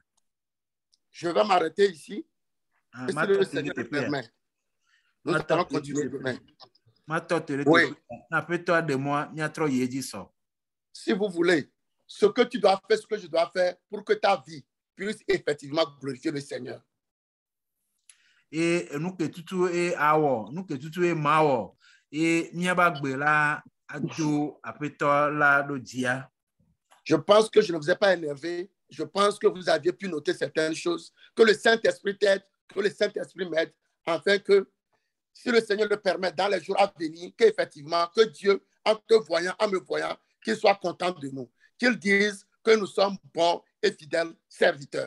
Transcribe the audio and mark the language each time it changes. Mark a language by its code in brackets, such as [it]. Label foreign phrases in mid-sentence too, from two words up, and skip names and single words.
[fr] Je vais m'arrêter ici. Si le Seigneur le permet. Nous allons continuer demain. Oui. Si vous voulez, ce que tu dois faire, ce que je dois faire pour que ta vie puisse effectivement glorifier le Seigneur. Et nous que tout est awo, nous que tout est mawo, et miabagbela ado apeto la dodia. Je pense que je ne vous ai pas énervé. Je pense que vous aviez pu noter certaines choses, que le Saint-Esprit t'aide, que le Saint-Esprit m'aide, afin que, si le Seigneur le permet, dans les jours à venir, qu'effectivement, que Dieu, en te voyant, en me voyant, qu'il soit content de nous, qu'il dise que nous sommes bons et fidèles serviteurs.